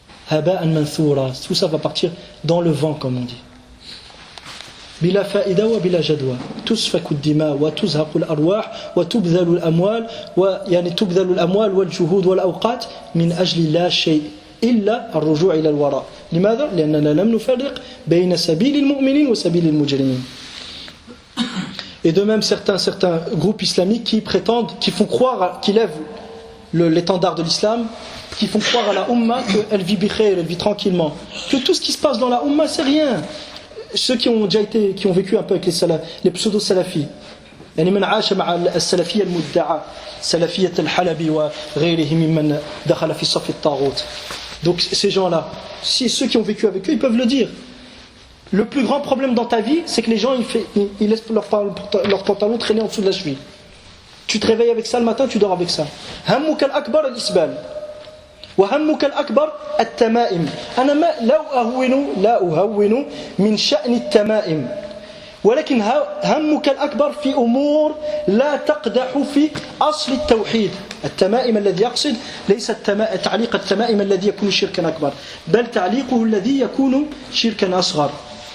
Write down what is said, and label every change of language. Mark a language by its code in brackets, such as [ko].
[ar] Haba'an manthura, [fr] tout ça va partir dans le vent, comme on dit. [ar] Bila fa'ida wa bila jadwa, tusfaku ad-dima wa tuzhaqu al-arwah wa tubdhalu al-amwal wa yani tubdhalu al-amwal wal juhud wal awqat min ajli la shay' إلا الرجوع إلى الوراء. لماذا؟ لأننا لم نفرق بين سبيل المؤمنين وسبيل المجرمين. [fr] Et de même certains groupes islamiques qui prétendent, qui font croire, qui lèvent l'étendard de l'islam, qui font croire à la Ummah qu'elle vit bikhair, elle vit tranquillement, que tout ce qui se passe dans la Ummah c'est rien. Ceux qui ont vécu un peu avec les pseudo-salafis, [ar] يعني من عاش مع السلفية المدعاة سلفية الحلبي وغيرهم ممن دخل في صف الطاغوت. [fr] Donc ces gens-là, ceux qui ont vécu avec eux, ils peuvent le dire. Le plus grand problème dans ta vie, c'est que les gens ils laissent leur pantalon traîner en dessous de la cheville. Tu te réveilles avec ça le matin, tu dors avec ça. [ar] همك الأكبر الإسبال وهمك الأكبر التمائم. أنا لا أهون من شأن التمائم، ولكن همك الأكبر في أمور لا تقدح في أصل التوحيد. التمائم الذي يقصد ليس تعليق التمائم الذي يكون شركا أكبر، بل تعليقه الذي يكون شركا أصغر.